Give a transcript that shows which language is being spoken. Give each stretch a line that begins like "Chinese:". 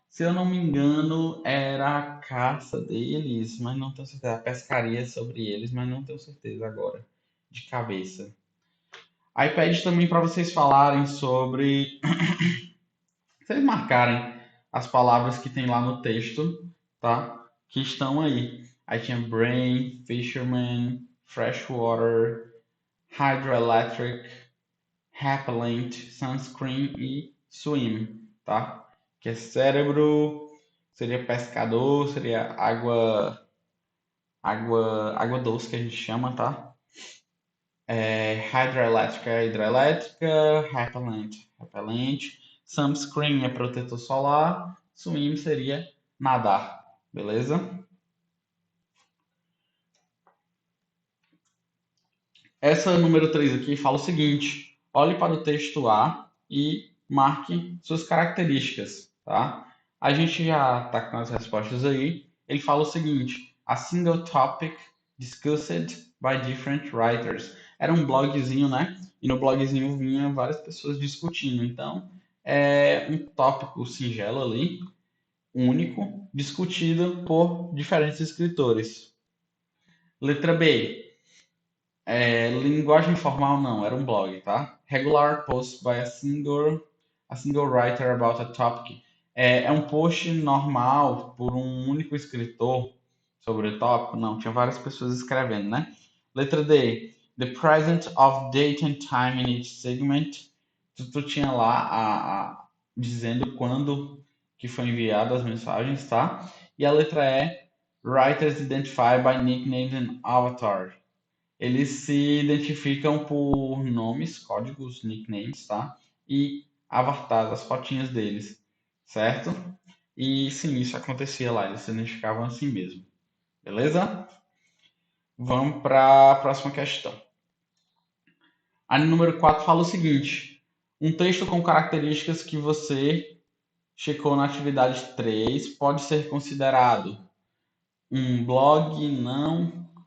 Portuguese: Se eu não me engano, era a caça deles, mas não tenho certeza. A pescaria sobre eles, mas não tenho certeza agora, de cabeça. Aí pede também para vocês falarem sobre. Vocês marcarem as palavras que tem lá no texto, tá? Que estão aí. Aí tinha brain, fisherman, freshwater, hydroelectric, repellent, sunscreen e swim, tá? Que é cérebro, seria pescador, seria água doce que a gente chama, tá? Hydroelétrica é hidrelétrica, repelente, sunscreen é protetor solar, swim seria nadar, beleza? Essa número 3 aqui fala o seguinte: olhe para o texto A e marque suas características, tá? A gente já está com as respostas aí. Ele fala o seguinte:
English: a single topic discussed by different writers.
Portuguese: Era um blogzinho, né? E no blogzinho vinha várias pessoas discutindo. Então, é um tópico singelo ali, único, discutido por diferentes escritores. Letra B. Linguagem formal não, era um blog, tá?
English: Regular post by a single writer about a topic.
Portuguese: É um post normal por um único escritor sobre o tópico? Não, tinha várias pessoas escrevendo, né? Letra D.
English: The present of date and time in each segment.
Portuguese: Tu tinha lá dizendo quando que foi enviado as mensagens, tá? E a letra E.
English: Writers identified by nicknames and avatar.
Portuguese: Eles se identificam por nomes, códigos, nicknames, tá? E avatares, as fotinhas deles, certo? E sim, isso acontecia lá, eles se identificavam assim mesmo. Beleza? Vamos para a próxima questão. A número 4 fala o seguinte: um texto com características que você checou na atividade 3 pode ser considerado um blog, não.